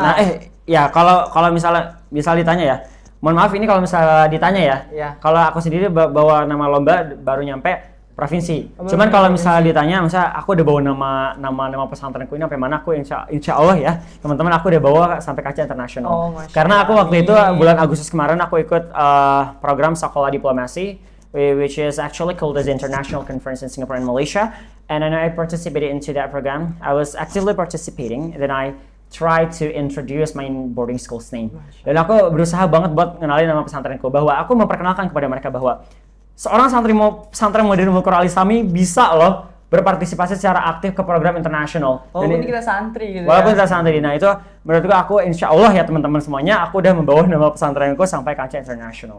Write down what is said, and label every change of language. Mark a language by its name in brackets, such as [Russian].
[Indonesian] Nah, ya kalau misalnya ditanya ya. Mohon maaf ini kalau misalnya ditanya ya. Iya. Kalau aku sendiri bawa nama lomba baru nyampe provinsi. Cuman kalau misalnya ditanya, misalnya aku udah bawa nama pesantrenku ini sampai mana, aku insya Allah ya, teman-teman, aku udah bawa sampai kancah internasional. Oh, Masya Karena aku Allah. waktu itu bulan Agustus kemarin aku ikut program Sekolah Diplomasi, [English] which is actually called as the International Conference in Singapore and Malaysia. And then I participated into that program. I was actively participating. And then I tried to introduce my boarding school's name. [Indonesian] Dan aku berusaha banget buat ngenalin nama pesantrenku, bahwa aku memperkenalkan kepada mereka bahwa seorang pesantren modern Mulqura Al-Islami bisa loh berpartisipasi secara aktif ke program internasional. Walaupun kita santri gitu Walaupun ya. kita santri. Nah itu menurutku aku insya Allah ya teman-teman semuanya, aku udah membawa nama pesantrenku sampai kancah internasional.